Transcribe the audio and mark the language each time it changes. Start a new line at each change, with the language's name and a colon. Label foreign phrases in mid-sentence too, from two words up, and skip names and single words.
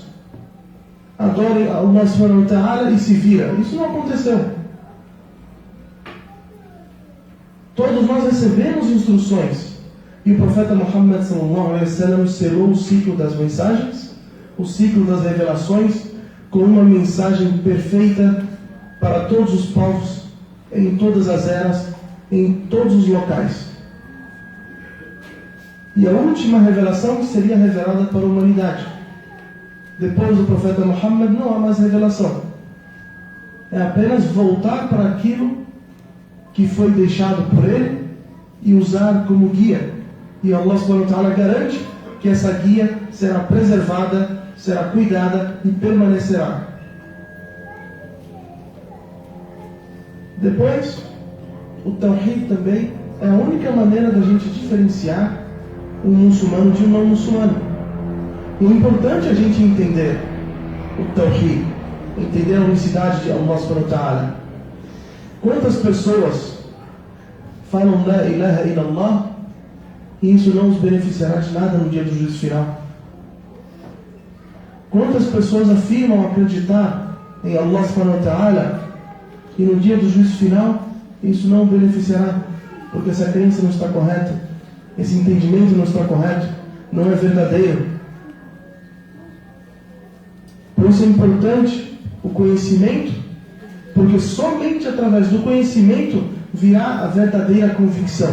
Portuguese: Adorem
Arabic: الله سبحانه وتعالى
Portuguese: e se vira. Isso não aconteceu. Todos nós recebemos instruções. E o profeta Muhammad
Arabic: صلى الله عليه وسلم
Portuguese: selou o ciclo das mensagens, o ciclo das revelações, com uma mensagem perfeita para todos os povos, em todas as eras, em todos os locais. E a última revelação seria revelada para a humanidade. Depois do profeta Muhammad não há mais revelação. É apenas voltar para aquilo que foi deixado por ele e usar como guia. E
Arabic: الله سبحانه وتعالى
Portuguese: garante que essa guia será preservada, será cuidada e permanecerá. Depois, o Tawhid também é a única maneira da gente diferenciar um muçulmano de um não muçulmano. E é importante a gente entender o Tawhid, entender a unicidade de
Arabic: الله سبحانه وتعالى.
Portuguese: Quantas pessoas falam
Arabic: لا إله إلا الله
Portuguese: e isso não os beneficiará de nada no dia do juízo final? Quantas pessoas afirmam acreditar em
Arabic: الله سبحانه وتعالى
Portuguese: e no dia do juízo final isso não os beneficiará, porque essa crença não está correta, esse entendimento não está correto, não é verdadeiro. Por isso é importante o conhecimento, porque somente através do conhecimento virá a verdadeira convicção.